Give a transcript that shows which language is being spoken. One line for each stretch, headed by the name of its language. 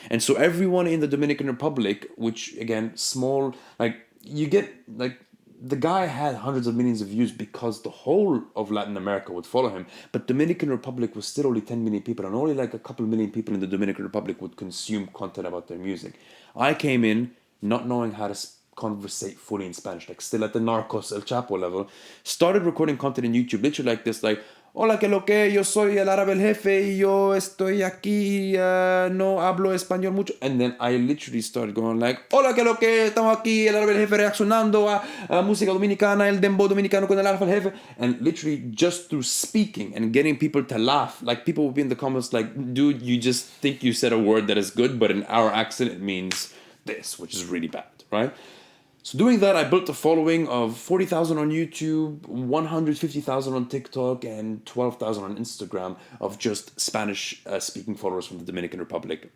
English: And so everyone in the Dominican Republic, which again, small, like you get like, the guy had hundreds of millions of views because the whole of Latin America would follow him. But Dominican Republic was still only 10 million people, and only like a couple million people in the Dominican Republic would consume content about their music. I came in not knowing how to conversate fully in Spanish, like still at the Narcos, El Chapo level. Started recording content in YouTube, literally like this, like,
Spanish: hola, que lo que, yo soy el árabe el jefe, y yo estoy aquí, no hablo español mucho.
English: And then I literally started going like,
Spanish: hola, que lo que, estamos aquí, el árabe el jefe
English: reaccionando a música dominicana, el dembow dominicano con el alfa el jefe. And literally just through speaking and getting people to laugh, like people would be in the comments like, dude, you just think you said a word that is good, but in our accent it means this, which is really bad, right? So doing that, I built a following of 40,000 on YouTube, 150,000 on TikTok, and 12,000 on Instagram of just Spanish speaking followers from the Dominican Republic.